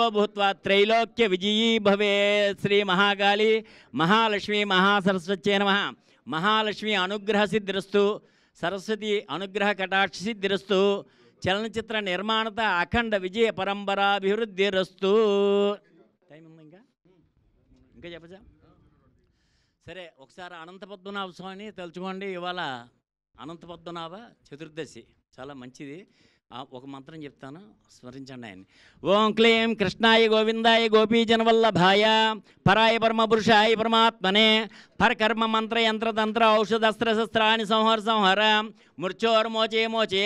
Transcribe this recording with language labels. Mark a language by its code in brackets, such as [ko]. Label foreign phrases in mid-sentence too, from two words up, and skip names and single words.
[sa] भूत्वा त्रैलोक्य विजयी भवेत् श्री महाकाली महालक्ष्मी महासरस्वत्यै नमः महालक्ष्मी अनुग्रह सिद्धिरस्तु सरस्वती अनुग्रह कटाक्ष सिद्धिरस्तु चलनचित्र निर्माणता अखंड विजय परंपराभिवृद्धिरस्तु [te] టైం ఉంది ఇంకా చెప్పచ్చా సరే ఒకసారి అనంత పద్మనాభ స్వామిని తలుచుకోండి ఇవాళ అనంత పద్మనాభ చతుర్దశి చాలా మంచిది. ఒక మంత్రం చెప్తాను, స్మరించండి ఆయన్ని. [sa] ఓం క్లీం కృష్ణాయ గోవిందాయ గోపీజనవల్లభాయ పరాయ పరమపురుషాయ పరమాత్మనే పరకర్మ మంత్ర యంత్ర తంత్ర ఔషధస్త్ర శస్త్రాన్ని సంహర మృత్యోర్మోచే మోచయ.